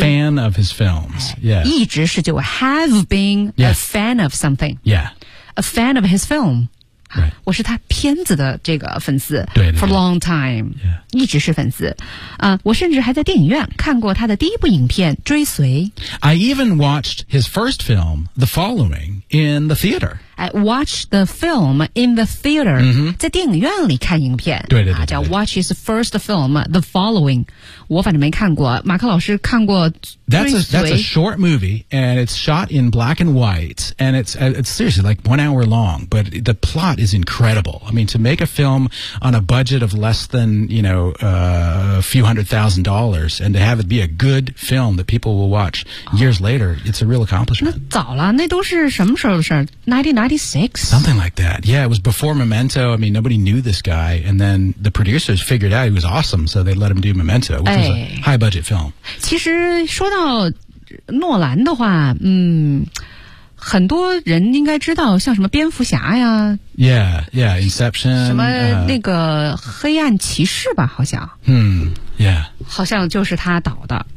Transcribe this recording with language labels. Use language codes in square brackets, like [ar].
[en] a fan of his films、yeah. [zh] 一直是就 [en] have been、 yes. a fan of something、 yeah. a fan of his film Right. [zh] 我是他片子的这个粉丝 [en] for long time、 yeah. [zh] 一直是粉丝、我甚至还在电影院看过他的第一部影片追随 [en] I even watched his first film The Following in the theater I watched the film in the theater、 mm-hmm. [zh] 在电影院里看影片对对 对, 对、叫 [en] watch his first film The Following [zh] 我反正没看过马克老师看过 [en] That's a short movie and it's shot in black and white and it's seriously like 1 hour long but the plot is incredible. I mean, to make a film on a budget of less than, you know, a few hundred thousand dollars and to have it be a good film that people will watch years later, it's a real accomplishment. [zh] 那早了那都是什么时候的事 1996? [en] Something like that. Yeah, it was before Memento. I mean, nobody knew this guy and then the producers figured out he was awesome so they let him do Memento, which、was a high budget film. [zh] 其实说到诺兰的话很多人应该知道像什么蝙蝠侠呀 [en] Yeah, yeah, Inception [zh] 什么那个黑暗骑士吧好像 [en] Yeah [zh] 好像就是他导的